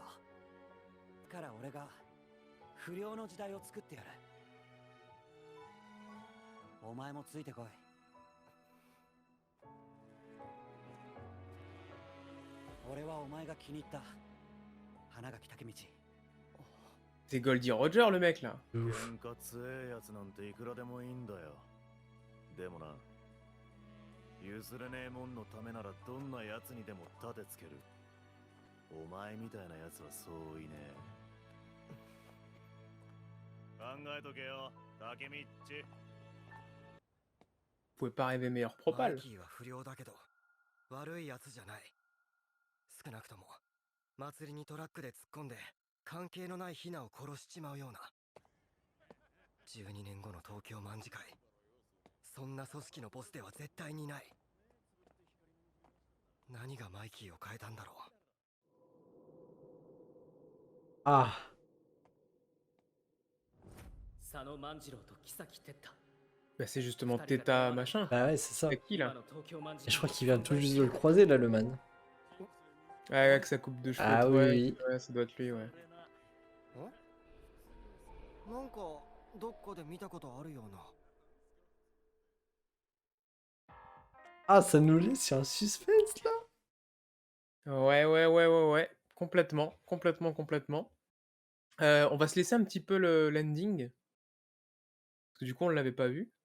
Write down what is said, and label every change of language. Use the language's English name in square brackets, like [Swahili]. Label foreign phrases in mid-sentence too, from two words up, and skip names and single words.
[Japanese] だから俺が不良の時代を作ってやる。お前もついてこい。俺はお前が気に入った花垣武道。 [French] C'est Goldie Roger le mec là. De ouf. [Japanese] 喧嘩強えやつなんていくらでもいいんだよ。でもな、譲れねえもんのためならどんなやつにでも立てつける。お前みたいなやつはそういねえ。考えとけよ、竹道。 [French] Vous pouvez pas rêver meilleur [Japanese] マイ [French] propal. [Japanese] キーは不良だけど悪いやつじゃない。少なくとも祭りにトラックで突っ込んで関係のないヒナを殺しちまうような。12年後の東京卍会、そんな組織のボスでは絶対にない。何がマイキーを変えたんだろう。 Ah, 佐野万次郎と木崎哲太。 [French] Bah c'est justement Teta machin. bah ouais, c'est ça. C'est qui [Japanese] 今 [French] là? [Japanese] の東京卍 [French] Et je crois qu'il vient tout juste de le croiser là, le man. Ah, avec sa coupe de cheveux. Ah oui, ouais, oui. ouais, ça doit être lui, ouais. [Japanese] なんかどっかで見たことあるような。 [French] Ah, ça nous laisse sur un suspense là. Ouais. Complètement. On va se laisser un petit peu le l'ending. Parce que du coup, on l'avait pas vu.